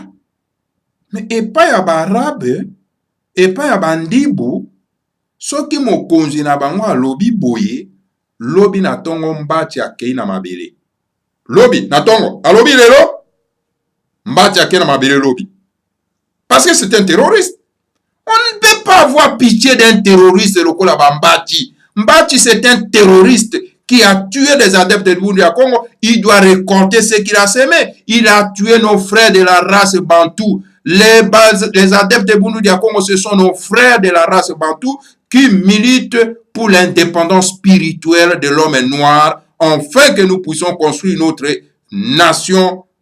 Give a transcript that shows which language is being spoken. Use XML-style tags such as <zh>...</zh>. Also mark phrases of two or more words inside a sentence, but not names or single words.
<ln>Mais epa ya barabe, epa ya bandibu, soki mokonzi na bango alobi boye, lobi na tongo Mbati akei na mabele. lobi na tongo alobi lelo mbati akena mabele lobi</ln> <fr>parce que c'est un terroriste. On ne peut pas avoir pitié d'un terroriste lokola Mbati. Mbati c'est un terroriste qui a tué des adeptes de Bundu ya Congo. Il doit récolter ce qu'il a semé. Il a tué nos frères de la race bantou. Les adeptes de Bundu ya Congo, ce sont nos frères de la race bantou qui militent pour l'indépendance spirituelle de l'homme noir, afin que nous puissions construire notre nation.</fr>